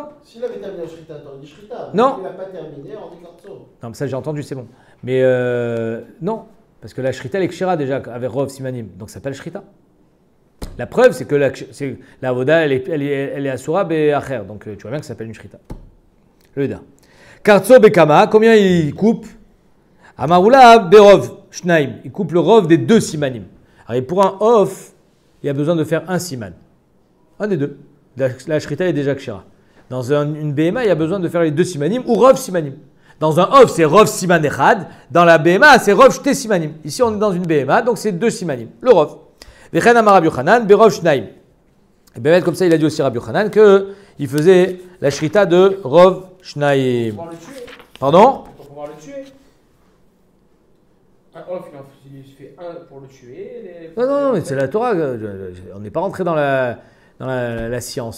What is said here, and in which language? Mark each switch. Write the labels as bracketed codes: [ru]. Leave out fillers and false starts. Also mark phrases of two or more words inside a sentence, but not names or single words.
[fr] S'il avait terminé la shrita, on dit shrita. Non. Il n'a pas terminé, on dit kartso. Non, mais ça j'ai entendu, c'est bon. Mais non, parce que la shrita, elle est kshira déjà avec [he] רוב סימנים. [fr] Donc ça s'appelle shrita. La preuve, c'est que la voda, elle est [he] אסורה באחר. [fr] Donc, tu vois bien que ça s'appelle une shrita. Le da. [he] קרצו בכמה, [fr] combien il coupe? [he] אמר עולא ברוב שניים. [fr] Il coupe le rov des 2 simanim. Alors, pour un off, il y a besoin de faire un siman. Un des 2. La shrita est déjà kshira. Dans une BMA, il y a besoin de faire les 2 simanim ou [he] רוב סימנים. [fr] Dans un off, c'est [he] רוב סימן אחד. [fr] Dans la BMA, c'est [he] רוב שתי סימנים. [fr] Ici, on est dans une BMA, donc c'est 2 simanim. Le rov. [he] וכן אמר רבי יוחנן, ברוב שניים. [fr] Et bien, comme ça, il a dit aussi Rabbi Yochanan qu'il faisait la shrita de [he] רוב שניים. [fr] Pour pouvoir le tuer. Pardon? Pour pouvoir le tuer. Un off, il se fait un pour le tuer. Non, mais c'est la Torah. On n'est pas rentré dans la science.